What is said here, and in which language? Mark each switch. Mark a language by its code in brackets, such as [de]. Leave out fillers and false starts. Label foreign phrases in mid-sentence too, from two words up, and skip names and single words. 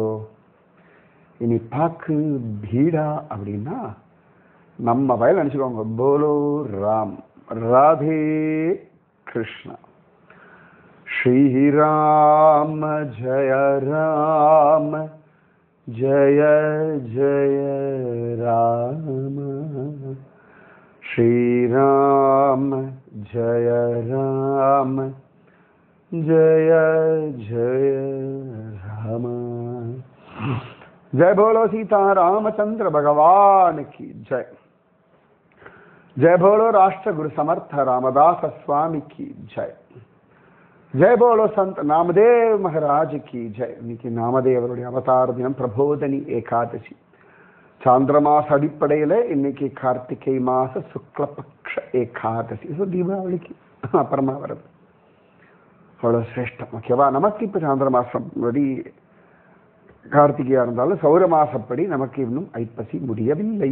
[ta] இனி பாக்கு பீடா அப்படின்னா நம்ம வயல் நினைச்சுக்கோங்க, [hi] बोलो राम, राधे कृष्णा, श्रीराम जय राम जय जय राम, श्रीराम जय राम जय जय राम. जय बोलो सीता रामचंद्र भगवान की जय. जय बोलो राष्ट्र गुरु समर्थ रामदास स्वामी की जय. जय बोलो संत नामदेव महाराज की जय. [ta] இன்னைக்கு நாமதேவருடைய அவதார தினம், பிரபோதனி ஏகாதசி. சாந்திரமாச அடிப்படையில இன்னைக்கு கார்த்திகை மாச சுக்லபக்ஷ ஏகாதசி. தீபாவளிக்கு அப்புறமா வருது. அவ்வளவு சிரேஷ்டம். ஓகேவா? நமக்கு இப்ப சாந்திர மாசம் படி கார்த்திகையா இருந்தாலும் சௌர மாசப்படி நமக்கு இன்னும் ஐப்பசி முடியவில்லை.